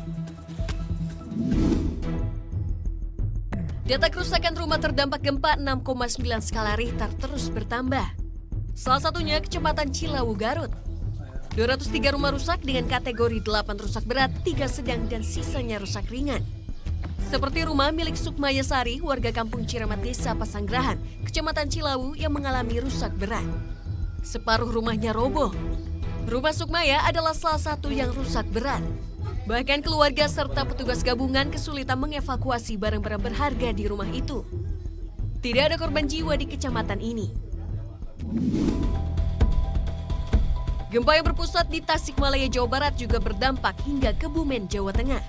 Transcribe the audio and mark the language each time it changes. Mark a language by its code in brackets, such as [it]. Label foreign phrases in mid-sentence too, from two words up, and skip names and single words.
[id] Data kerusakan rumah terdampak gempa 6,9 skala Richter terus bertambah. Salah satunya Kecamatan Cilawu, Garut. 203 rumah rusak dengan kategori 8 rusak berat, 3 sedang dan sisanya rusak ringan. Seperti rumah milik Sukmaya Sari, warga kampung Ciramat Desa Pasanggerahan, Kecamatan Cilawu yang mengalami rusak berat. Separuh rumahnya roboh. Rumah Sukmaya adalah salah satu yang rusak berat. Bahkan keluarga serta petugas gabungan kesulitan mengevakuasi barang-barang berharga di rumah itu. Tidak ada korban jiwa di kecamatan ini. Gempa yang berpusat di Tasikmalaya, Jawa Barat juga berdampak hingga Kebumen, Jawa Tengah.